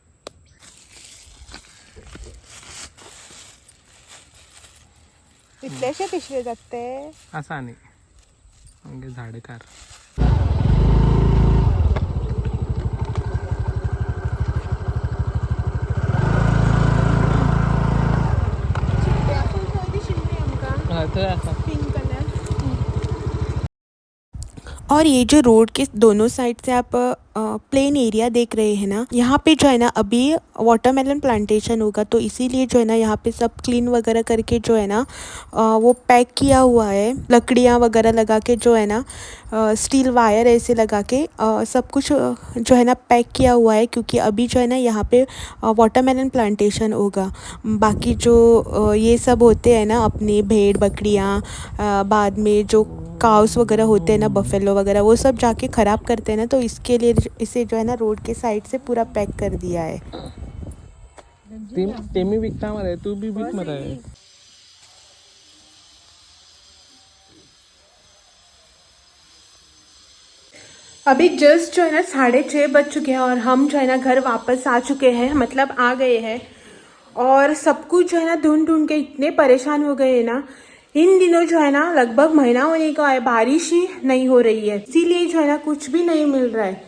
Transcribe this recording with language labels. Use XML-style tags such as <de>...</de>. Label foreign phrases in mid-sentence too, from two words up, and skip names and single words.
<kok>इतलेशे पिशवे जात ते आसा न्ही आमगे झाडकार थंय आसा</kok> <en>pink color.</en> <hi>और ये जो रोड के दोनों साइड से आप</hi> <en>plain area</en> <hi>देख रहे हैं ना, यहाँ पे जो है ना अभी</hi> <en>watermelon plantation</en> <hi>होगा, तो इसीलिए जो है ना यहाँ पे सब क्लीन वगैरह करके जो है ना वो पैक किया हुआ है, लकड़ियाँ वगैरह लगा के जो है ना,</hi> <en>steel wire</en> <hi>ऐसे लगा के सब कुछ जो है ना पैक किया हुआ है, क्योंकि अभी जो है ना यहाँ पे</hi> <en>watermelon plantation</en> <hi>होगा। बाकी जो ये सब होते हैं ना अपनी भेड़ बकरियाँ, बाद में जो काउस वगैरह होते हैं ना, बफेलो वगैरह, वो सब जाके ख़राब करते हैं ना, तो इसके लिए इसे जो है ना रोड के साइड से पूरा पैक कर दिया है।</hi> <kok>तेमी विकता मरे तू भी विक मरे।</kok> <hi>अभी जस्ट जो है ना 6:30 बज चुके हैं और हम जो है ना घर वापस आ चुके हैं, मतलब आ गए हैं। और सब कुछ जो है ना ढूंढ ढूंढ के इतने परेशान हो गए हैं ना, इन दिनों जो है ना लगभग महीना होने का है, बारिश ही नहीं हो रही है, इसीलिए जो है ना कुछ भी नहीं मिल रहा है।</hi>